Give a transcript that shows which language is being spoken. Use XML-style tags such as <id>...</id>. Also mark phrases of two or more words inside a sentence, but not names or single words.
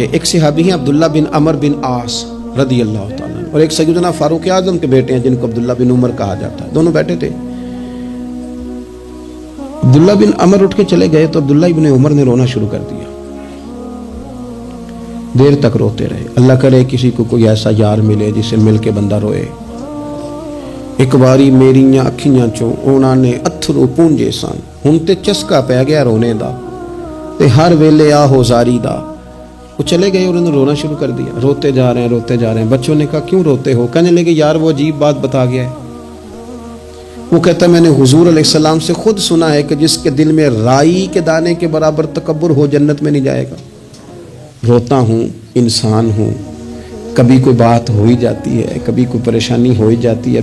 <ur>ایک صحابی ہیں عبداللہ بن عمر بن عاص رضی اللہ تعالیٰ عنہ، اور ایک سیدنا فاروق اعظم کے بیٹے ہیں جن کو عبداللہ بن عمر کہا جاتا ہے. دونوں بیٹھے تھے. عبداللہ بن عمر اٹھ کے چلے گئے تو عبداللہ بن عمر نے رونا شروع کر دیا. دیر تک روتے رہے. اللہ کرے کسی کو کوئی ایسا یار ملے جسے مل کے بندہ روئے.</ur> <pa>ایک باری میریاں اکھیاں چوں انہاں نے اتھرو پونجے سن، ہن تے چسکا پہ گیا رونے دا تے ہر ویلے آہو زاری دا.</pa> <ur>وہ چلے گئے اور انہوں نے رونا شروع کر دیا. روتے جا رہے ہیں. بچوں نے کہا کیوں روتے ہو؟ کہنے لگے یار وہ عجیب بات بتا گیا ہے. وہ کہتا ہے میں نے حضور علیہ السلام سے خود سنا ہے کہ جس کے دل میں رائی کے دانے کے برابر تکبر ہو جنت میں نہیں جائے گا. روتا ہوں، انسان ہوں، کبھی کوئی بات ہو ہی جاتی ہے، کبھی کوئی پریشانی ہو ہی جاتی ہے.</ur>